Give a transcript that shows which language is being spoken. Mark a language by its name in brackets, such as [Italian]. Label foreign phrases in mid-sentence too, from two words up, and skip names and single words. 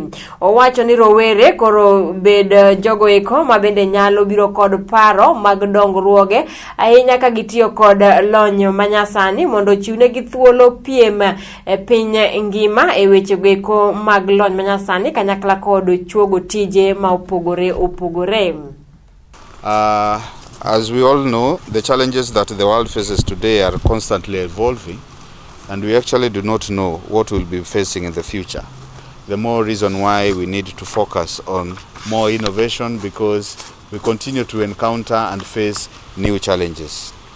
[Luo (Kenya and Tanzania)] Owacho ni rowere koro bed jogo eko ma bende nyalo biro kod paro mag dongruoge ahinya ka gitiyo kod lony manyasani mondo chiwnegi thuolo piem e piny ngima e weche eko mag lony manyasani kanyakla kod chuogo tije ma opogore. [English] As we all know, the challenges that the world faces today are constantly evolving, and we actually do not know what we'll be facing in the future. The more reason why we need to focus on more innovation, because we continue to encounter and face new challenges.